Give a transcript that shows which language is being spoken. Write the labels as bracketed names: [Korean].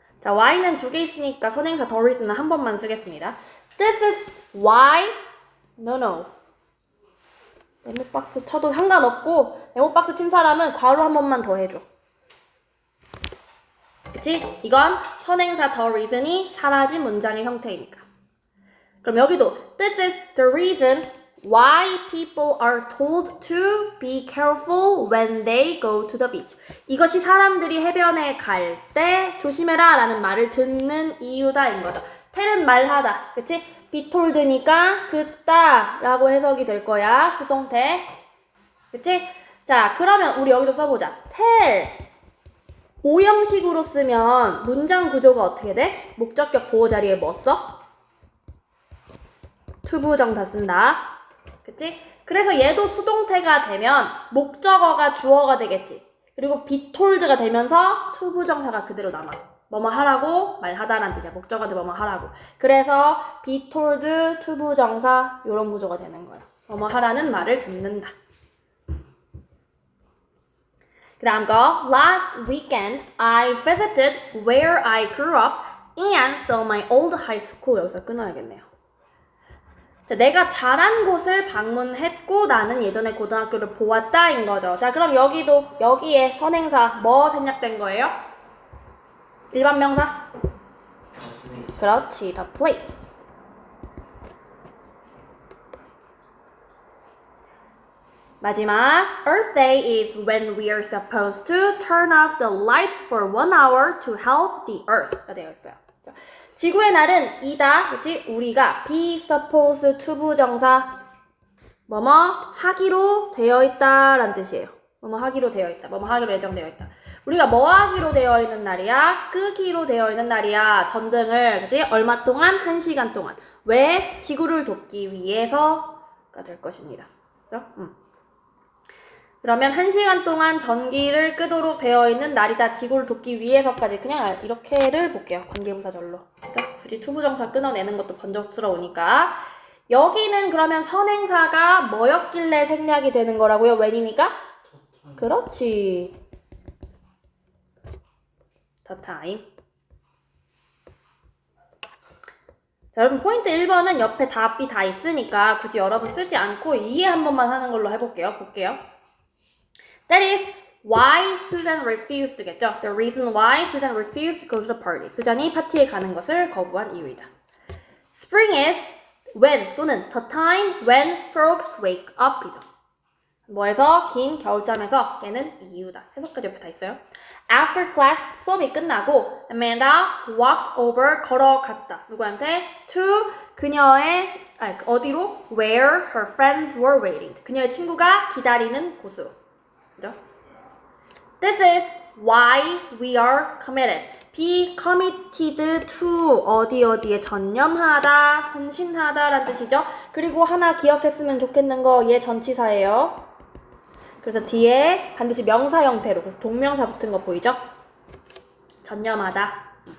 [Korean] 자, why는 두 개 있으니까 선행사 the reason은 한 번만 쓰겠습니다. [English] This is why. No. [Korean] 네모박스 쳐도 상관없고 네모박스 친 사람은 괄호 한 번만 더 해줘. 그치? 이건 선행사 the reason이 사라진 문장의 형태이니까. 그럼 여기도 [English] This is the reason why people are told to be careful when they go to the beach. [Korean] 이것이 사람들이 해변에 갈 때 조심해라 라는 말을 듣는 이유다인 거죠. tell은 말하다. 그치? be told니까 듣다 라고 해석이 될 거야. 수동태. 그치? 자, 그러면 우리 여기도 써보자. [English] tell. [Korean] 오형식으로 쓰면 문장 구조가 어떻게 돼? 목적격 보호 자리에 뭐 써? 투부정사 쓴다. 그치? 그래서 얘도 수동태가 되면 목적어가 주어가 되겠지. 그리고 be told가 되면서 투부정사가 그대로 남아. 뭐뭐 하라고 말하다라는 뜻이야. 목적어도 뭐뭐 하라고. 그래서 be told 투부정사 이런 구조가 되는 거야. 뭐뭐 하라는 말을 듣는다. 그 다음 거 [English] Last weekend I visited where I grew up and saw my old high school. [Korean] 여기서 끊어야겠네요. 자, 내가 자란 곳을 방문했고 나는 예전에 고등학교를 보았다인 거죠. 자, 그럼 여기에 선행사 뭐 생략된 거예요? 일반 명사? 그렇지, the place. 마지막, [English] Earth Day is when we are supposed to turn off the lights for 1 hour to help the Earth [Korean] 가 되어 있어요. 자, 지구의 날은 이다, 그치? 우리가 be supposed to 부정사 뭐뭐 하기로 되어 있다 라는 뜻이에요. 뭐뭐 하기로 되어 있다, 뭐뭐 하기로 예정되어 있다. 우리가 뭐 하기로 되어 있는 날이야? 끄기로 되어 있는 날이야. 전등을, 그치? 얼마 동안? 1시간 동안. 왜? 지구를 돕기 위해서가 될 것입니다. 그죠? 그러면 1시간 동안 전기를 끄도록 되어 있는 날이다. 지구를 돕기 위해서까지 그냥 이렇게를 볼게요. 관계부사절로. 굳이 투부정사 끊어내는 것도 번쩍스러우니까. 여기는 그러면 선행사가 뭐였길래 생략이 되는 거라고요? when입니까? 그렇지. [English] the time. [Korean] 자, 여러분 포인트 1번은 옆에 답이 다 있으니까 굳이 여러분 쓰지 않고 이해 한 번만 하는 걸로 해볼게요. 볼게요. [English] That is why Susan refused겠죠. The reason why Susan refused to go to the party. [Korean] 수잔이 파티에 가는 것을 거부한 이유이다. [English] Spring is when [Korean] 또는 [English] the time when frogs wake up이죠. [Korean] 뭐에서? 긴 겨울잠에서 깨는 이유다. 해석까지 옆에 다 있어요. [English] After class [Korean] 수업이 끝나고 [English] Amanda walked over [Korean] 걸어갔다. 누구한테? To 그녀의 어디로? [English] Where her friends were waiting. [Korean] 그녀의 친구가 기다리는 곳으로. 그죠? [English] This is why we are committed. [Korean] be committed to 어디에 전념하다, 헌신하다 라는 뜻이죠. 그리고 하나 기억했으면 좋겠는 거 얘 전치사예요. 그래서 뒤에 반드시 명사 형태로, 그래서 동명사 붙은 거 보이죠? 전념하다.